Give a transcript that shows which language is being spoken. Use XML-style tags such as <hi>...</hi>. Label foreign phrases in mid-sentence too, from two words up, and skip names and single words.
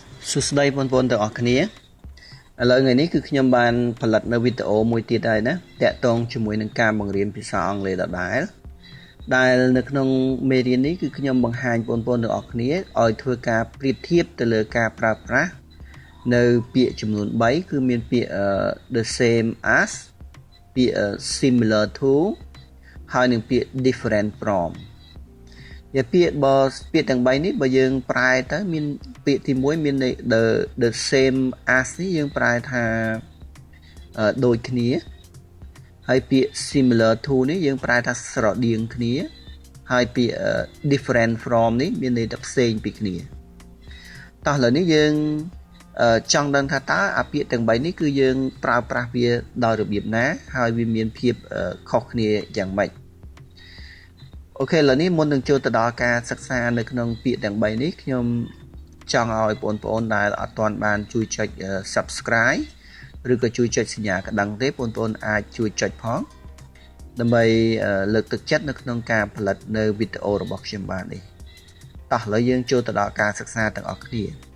<km>សួស្តីបងប្អូនទាំងអស់គ្នាឥឡូវថ្ងៃនេះគឺខ្ញុំបានផលិតនៅវីដេអូមួយទៀតហើយណាតាក់ទងជាមួយនឹងការបង្រៀនភាសាអង់គ្លេសដដែលនៅក្នុងមេរៀននេះគឺខ្ញុំបង្ហាញបងប្អូនទាំងអស់គ្នាឲ្យធ្វើការប្រៀបធៀបទៅលើការប្រើប្រាស់ នៅពាក្យចំនួន3គឺមានពាក្យ</km> <en>the same as</en> <km>ពាក្យ</km> <en>similar to</en> <km>ហើយនឹងពាក្យ</km> <en>different from</en> <km>ពាក្យទាំង3នេះបើយើងប្រែទៅមានពាក្យទី1មាន</km> <en>the same as</en> <km>នេះយើងប្រែថាដូច គ្នាហើយពាក្យ</km> <en>similar to</en> <km>នេះយើងប្រែថាស្រដៀងគ្នាហើយពាក្យ</km> <en>different from</en> <km>នេះមានន័យថាផ្សេងពីគ្នាតោះឥឡូវនេះយើងចង់ដឹងថាតើ អាពាក្យទាំង3នេះគឺយើងប្រើប្រាស់វាដោយរបៀបណាហើយវាមានភាពខុសគ្នាយ៉ាងម៉េចអូខេឥឡូវនេះមុននឹងចូលទៅដល់ការសិក្សានៅក្នុងពាក្យទាំង3នេះខ្ញុំចង់ឲ្យបងប្អូនដែលអត់ទាន់បានជួយចុច Subscribe ឬក៏ជួយចុចសញ្ញាកណ្ដឹងទេបងប្អូនអាចជួយចុចផងដើម្បីលើកទឹកចិត្តនៅក្នុងការផលិតនៅវីដេអូរបស់ខ្ញុំបាននេះតោះឥឡូវយើងចូលទៅដល់ការសិក្សាទាំងអស់គ្នា</km>